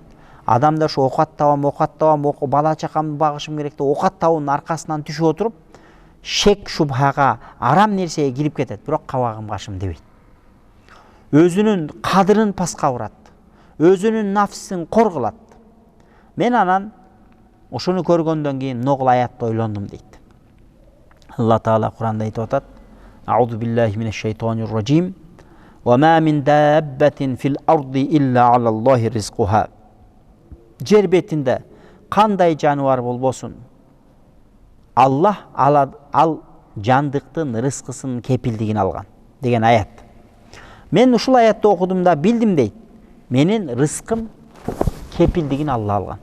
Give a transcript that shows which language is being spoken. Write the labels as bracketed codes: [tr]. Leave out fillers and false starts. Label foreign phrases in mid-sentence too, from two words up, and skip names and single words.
[ky] Адамдар ушу окат табам, бала чакамды багышым керек деп окат табуунун аркасынан түшүп отуруп, шек шубхага, арам нерсеге кирип кетет, бирок кабагым кашым дебейт. Өзүнүн кадырын паска урат, өзүнүн нафсин кор кылат. Мен анан ошону көргөндөн кийин ногул аятты ойлондум дейт. Алла Таала Куранда айтып атат: [ar] أعوذ بالله من الشيطان الرجيم. وما من دابة في الأرض إلا على الله رزقها. [ky] Жер бетинде кандай жаныбар болбосун, Аллах ал жандыктын рызкысын кепилдигин алган деген аят. Мен ушул аятты окудумда билдим дейт. Менин рызкым кепилдигин Алла алган.